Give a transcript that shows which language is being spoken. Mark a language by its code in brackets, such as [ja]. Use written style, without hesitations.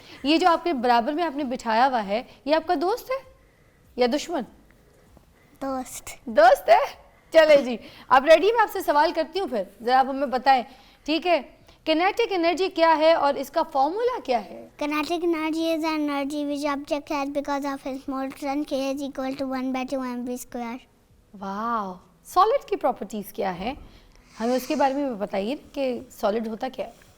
[hi] ये जो आपके बराबर में आपने बिठाया हुआ है, ये आपका दोस्त है या दुश्मन? दोस्त। दोस्त है। चले जी, आप रेडी? मैं आपसे सवाल करती हूँ, फिर ज़रा आप हमें बताएं, ठीक है। किनेटिक एनर्जी क्या है और इसका फॉर्मूला क्या है? [en] Kinetic energy is an energy which object has because of its motion k is equal to 1/2 mv square. [hi] वाह, सॉलिड की प्रॉपर्टीज क्या है, हमें उसके बारे में बताइए कि सॉलिड होता क्या है?